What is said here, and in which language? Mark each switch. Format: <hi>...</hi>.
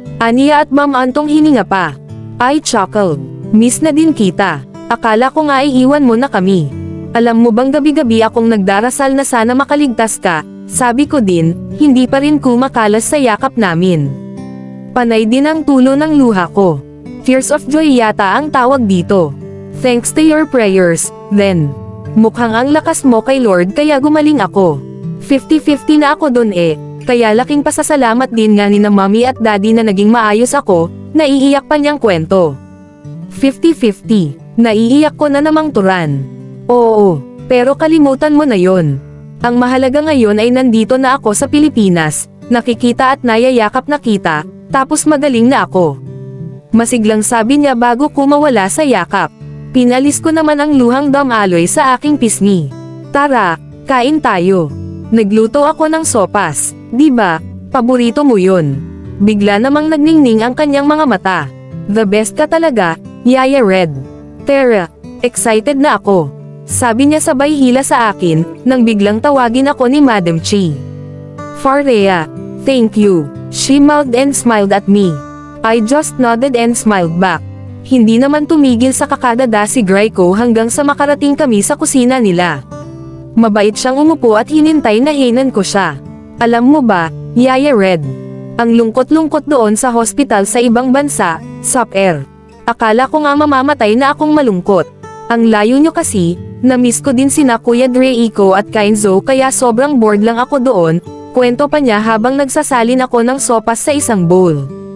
<tl>Aniya at Ma'am Antong hininga pa.</tl> <en>I chuckled.</en> <tl>Miss na din kita. Akala ko nga iiwan mo na kami. Alam mo bang gabi-gabi akong nagdarasal na sana makaligtas ka, sabi ko din, hindi pa rin kumakalas sa yakap namin. Panay din ang tulo ng luha ko.</tl> <en>Tears of joy</en> <tl>yata ang tawag dito.</tl> <en>Thanks to your prayers, then.</en> <tl>Mukhang ang lakas mo kay Lord kaya gumaling ako. 50-50 na ako dun kaya laking pasasalamat din nga ni na mommy at daddy na naging maayos ako, naiiyak pa niyang kwento. 50-50, naiiyak ko na namang turan. Oo, pero kalimutan mo na yon. Ang mahalaga ngayon ay nandito na ako sa Pilipinas, nakikita at nayayakap na kita, tapos magaling na ako. Masiglang sabi niya bago ko mawala sa yakap. Pinalis ko naman ang luhang damaloy sa aking pisngi. Tara, kain tayo. Nagluto ako ng sopas, di ba? Paborito mo yun. Bigla namang nagningning ang kanyang mga mata.</tl> <en>The best</en> <tl>ka talaga, Yaya Red. Tara, excited na ako. Sabi niya sabay hila sa akin, nang biglang tawagin ako ni Madam Chi.</tl> <en>Faria, thank you. She mouthed and smiled at me. I just nodded and smiled back.</en> <tl>Hindi naman tumigil sa kakadada si Graiko hanggang sa makarating kami sa kusina nila. Mabait siyang umupo at hinintay na hinan ko siya. Alam mo ba, Yaya Red? Ang lungkot-lungkot doon sa hospital sa ibang bansa, Super. Akala ko nga mamamatay na akong malungkot. Ang layo nyo kasi, na-miss ko din sina Kuya Dreiko at Kainzo kaya sobrang bored lang ako doon, kwento pa niya habang nagsasalin ako ng sopas sa isang bowl.</tl>